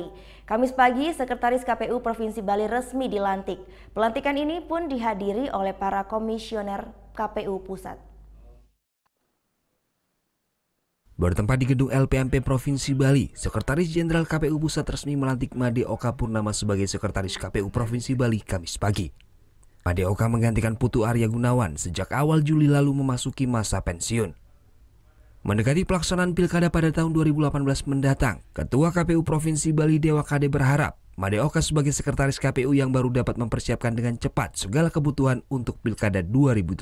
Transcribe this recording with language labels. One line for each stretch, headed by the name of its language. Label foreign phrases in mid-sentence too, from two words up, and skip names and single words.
Indonesian: Kamis pagi, Sekretaris KPU Provinsi Bali resmi dilantik. Pelantikan ini pun dihadiri oleh para komisioner KPU Pusat. Bertempat di gedung LPMP Provinsi Bali, Sekretaris Jenderal KPU Pusat resmi melantik Made Oka Purnama sebagai Sekretaris KPU Provinsi Bali Kamis pagi. Made Oka menggantikan Putu Arya Gunawan sejak awal Juli lalu memasuki masa pensiun. Mendekati pelaksanaan Pilkada pada tahun 2018 mendatang, Ketua KPU Provinsi Bali Dewa Kade berharap Made Oka sebagai Sekretaris KPU yang baru dapat mempersiapkan dengan cepat segala kebutuhan untuk Pilkada 2018.